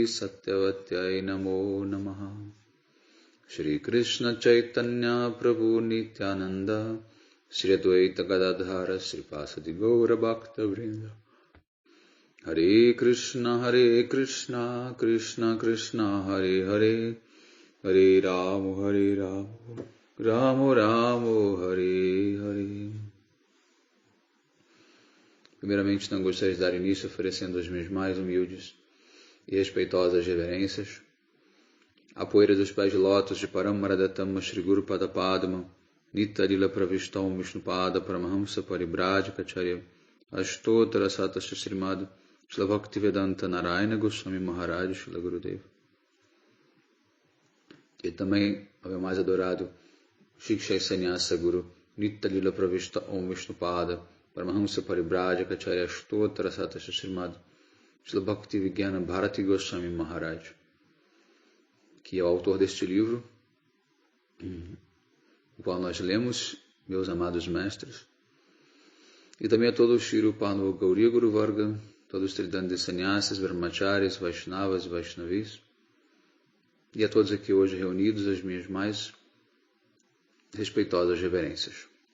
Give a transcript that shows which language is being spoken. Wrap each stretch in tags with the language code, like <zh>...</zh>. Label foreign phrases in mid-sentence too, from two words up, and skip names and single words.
<sa>Satyavatyai Namo Namaha Shri Krishna Chaitanya Prabhu Nityananda Shri Advaita Gadadhara Shri Pasadi Gaura Bhakta Vrinda Hare Krishna Krishna Krishna Hare Hare Hare Rama Rama Rama Hare Hare.</sa> <pt>Primeiramente, não gostaria de dar início oferecendo as minhas mais humildes e respeitosas reverências à poeira dos pés de lótus de Paramaradattama Shri Guru Pada Padma Nitarila Pravistam Vishnupada Paramahamsa Paribhradikacharya Ashtottara Satasya Srimad Shila Bhaktivedanta Narayana Goswami Maharaj Shila Gurudev. E também ao meu mais adorado Shiksha Sannyasa Guru Nitarila Pravistam Vishnupada Paramahamsa Paribhradikacharya Ashtottara Satasya Srimad Shila Bhaktivedanta Bharati Goswami Maharaj, que é o autor deste livro, o qual nós lemos, meus amados mestres, e também a todo o Shri Pano Gauriya Guru Varga, todos os Tridandi Sannyasas, Brahmacharis, Vaishnavas e Vaishnavis, e a todos aqui hoje reunidos as minhas mais respeitosas reverências.</pt>